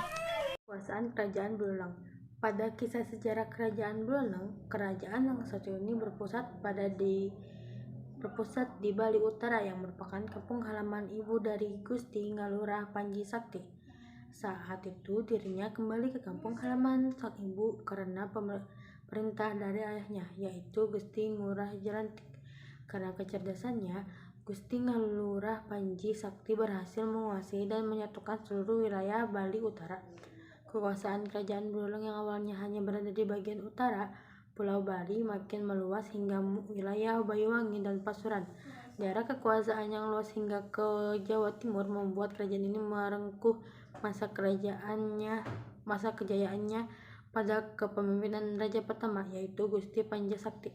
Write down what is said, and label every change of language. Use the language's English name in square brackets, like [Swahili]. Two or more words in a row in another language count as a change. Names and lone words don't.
[Indonesian] Kekuasaan Kerajaan Buleleng. Pada kisah sejarah Kerajaan Buleleng, kerajaan yang satu ini berpusat di Bali Utara yang merupakan kampung halaman ibu dari Gusti Ngalurah Panji Sakti. Saat itu dirinya kembali ke kampung halaman sang ibu karena perintah dari ayahnya, yaitu Gusti Ngurah Jelantik. Karena kecerdasannya, Gusti Ngalurah Panji Sakti berhasil menguasai dan menyatukan seluruh wilayah Bali Utara. Kekuasaan Kerajaan Buleleng yang awalnya hanya berada di bagian utara Pulau Bali makin meluas hingga wilayah Banyuwangi dan Pasuruan. Daerah kekuasaan yang luas hingga ke Jawa Timur membuat kerajaan ini merengkuh masa kejayaannya pada kepemimpinan raja pertama, yaitu Gusti Panji Sakti.